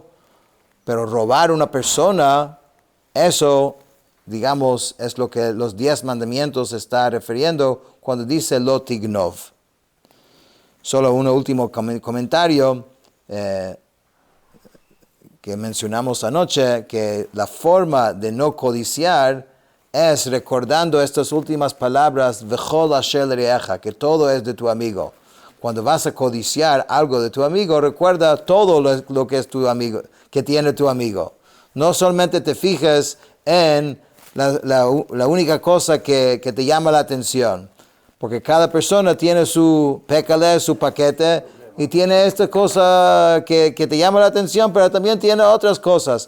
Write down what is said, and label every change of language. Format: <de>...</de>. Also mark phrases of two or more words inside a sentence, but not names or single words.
<es>Pero robar una persona, eso, digamos, es lo que los 10 mandamientos está refiriendo cuando dice</es> <he>לא תגנוב.</he> <es>Solo un último comentario que mencionamos anoche, que la forma de no codiciar es recordando estas últimas palabras,</es> <he>וכל אשר לרעך,</he> <es>que todo es de tu amigo. Cuando vas a codiciar algo de tu amigo, recuerda todo lo que es tu amigo, que tiene tu amigo. No solamente te fijes en la única cosa que te llama la atención, porque cada persona tiene su pécale, su paquete, y tiene esta cosa que te llama la atención, pero también tiene otras cosas.</es>